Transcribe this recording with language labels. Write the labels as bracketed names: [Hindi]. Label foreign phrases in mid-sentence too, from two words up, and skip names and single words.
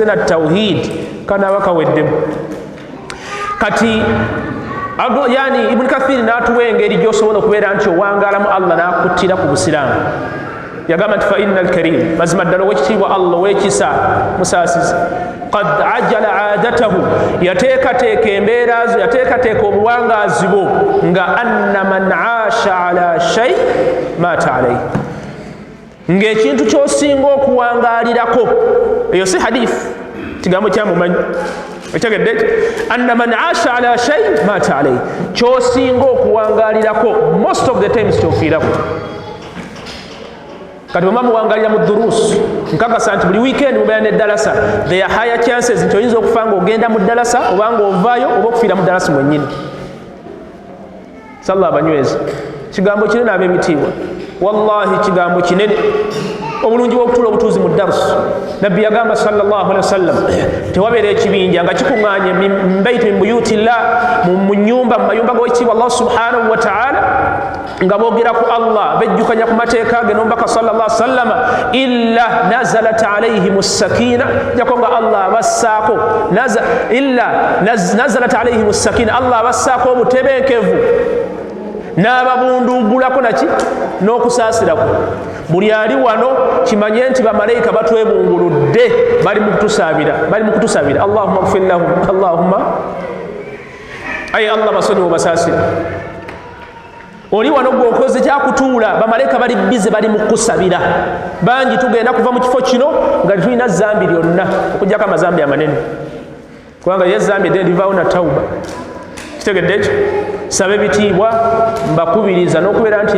[Ganda] na tawhidi kanaaba kaweddemu kati yani Ibn Kathir n'atuwa engeri gy'osobola okubeera nti owangaalamu allah n'akuttira ku busiraamu yagamba nti [Arabic] فإن الكريم [Ganda] mazima ddala owekitiibwa allah owekisa musaasizi [Arabic] قد أجرى عادته [Ganda] yateekateeka embeera zo yateekateeka obuwangaazi bwo nga [Arabic] أن من عاش على شيء مات عليه [Ganda] ng'ekintu ky'osinga okuwangaalirako eyo si hadithi kigambo kyamumanyi ekitegedde ekyo [Arabic] أن من عاش على شيء مات عليه [Ganda] ky'osinga okuwangaalirako [English] most of the times [Ganda] kyofiirako kati bwe muwangalira mu duruus nkakasa nti buli weekend mubeera n'eddalasa [English] there are higher chances [Ganda] nti oyinza okufa nga ogenda mu ddalasa oba nga ovaayo oba okufiira mu ddalasa mwennyini sallah abanywezi kigambo kinene ab'ebitiibwa wallahi kigambo kinene obulungi bw'okutula obutuuzi mu darusu nabbi yagamba [Arabic] صلى الله عليه وسلم [Ganda] tewabeera ekibinja nga kikuŋŋaanye [Arabic] من بيت من بيوت الله [Ganda] mu nnyumba mu mayumba g'owekitiibwa allah [Arabic] سبحانه وتعالى [Ganda] nga boogera ku allah bejjukanya ku mateeka ge n'omubaka [Arabic] صلى الله عليه وسلم إلا نزلت عليهم السكينة [Ganda] jako nga allah abassaako [Arabic] نزلت عليهم السكينة [Ganda] allah abassaako obutebenkevu n'ababundugulako naki n'okusaasirako buli ali wano kimanye nti bamalayika batwebunguludde bali mu kutusaabira [Arabic] اللهم اغفر لهم [Ganda] allahumma ayi allah basonyiwe basaasira oli wano gwokoze kyakutuula bamalayika bali bize bali mu kusabira bangi tugenda kuva mu kifo kino nga tulina zambi lyonna okugjako amazambi amanene kubanga ye zambi ddene livaawo na tawuba kitegedde ekyo saba ebitiibwa mbakubiriza n'okubeera nti